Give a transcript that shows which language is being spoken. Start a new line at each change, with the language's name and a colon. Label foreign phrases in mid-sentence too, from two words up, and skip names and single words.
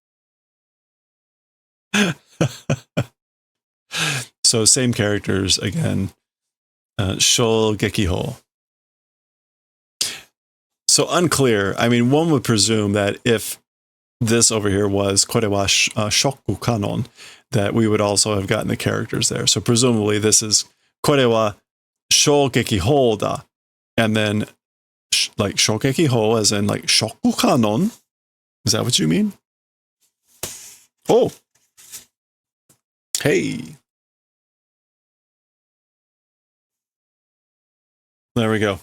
English: So same characters again. Shogekiho. So unclear. I mean, one would presume that if this over here was
Japanese: これはショクカノン,
English: that we would also have gotten the characters there. So presumably this is
Japanese: これは衝撃砲だ.
English: And then like shogekiho as in like shoku kanon. Is that what you mean? Oh. Hey. There we go.